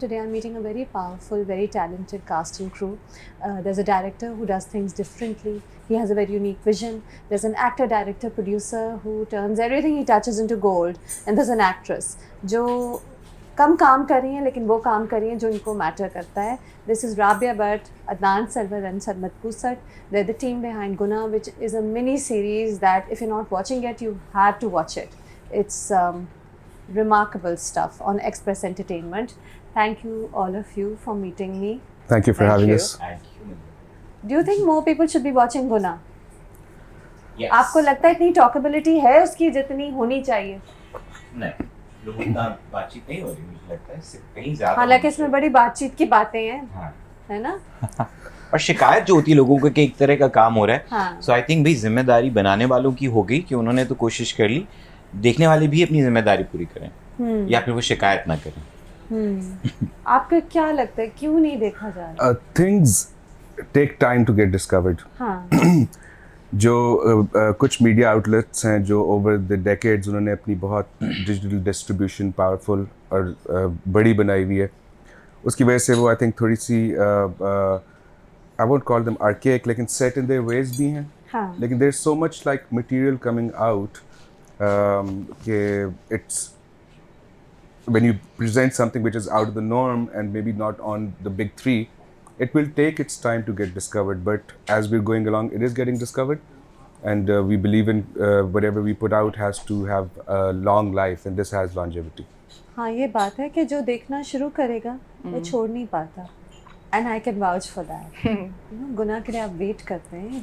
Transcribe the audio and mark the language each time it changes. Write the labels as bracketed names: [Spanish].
[English] Today I'm meeting a very powerful, very talented cast and crew. There's a director who does things differently. He has a very unique vision. There's an actor, director, producer who turns everything he touches into gold. And there's an actress [Hindi] जो कम काम कर रही हैं लेकिन वो काम कर रही हैं जो इनको मैटर करता है. [English] This is Rabia Butt Adnan Sarwar and Sarmad Khoosat. They're the team behind Gunah, which is a mini series that if you're not watching it, you have to watch it. It's remarkable stuff on Express Entertainment. Thank you all of you for meeting me. Thank you for having us. Thank you. Do you think more people should be watching Gunah? Yes. [Hindi] आपको लगता है इतनी टॉकेबिलिटी है उसकी जितनी होनी चाहिए? नहीं, लोगों का बातचीत नहीं हो रही, मुझे लगता है इससे कहीं ज़्यादा. हालांकि इसमें बड़ी बातचीत की बातें हैं. हाँ. है ना? और शिकायत जो होती है लोगों को कि एक तरह का काम हो रहा है. हाँ. [English] So I think [Hindi] भाई जिम्मेदारी बनाने वालों की हो गई कि उन्होंने तो कोशिश कर ली, देखने वाले भी अपनी जिम्मेदारी पूरी करें या फिर वो शिकायत ना करें. आपको क्या लगता है क्यों नहीं देखा जा रहा? [English] Things take time to get discovered. [Hindi] हाँ. जो कुछ मीडिया आउटलेट्स हैं जो ओवर द डेकेड्स उन्होंने अपनी बहुत डिजिटल डिस्ट्रीब्यूशन पावरफुल और बड़ी बनाई हुई है, उसकी वजह से वो आई थिंक थोड़ी सी [English] I won't call them archaic [Hindi] लेकिन [English] set in their ways [Hindi] भी हैं. हाँ. लेकिन [English] There is so much like material coming out कि it's when you present something which is out of the norm and maybe not on the big three, it will take its time to get discovered, but as we're going along it is getting discovered, and we believe in whatever we put out has to have a long life, and this has longevity. [Hindi] हाँ, ये बात है कि जो देखना शुरू करेगा वो छोड़ नहीं पाता. [English] And I can vouch for that. [Hindi] गुनाह के लिए आप वेट करते हैं.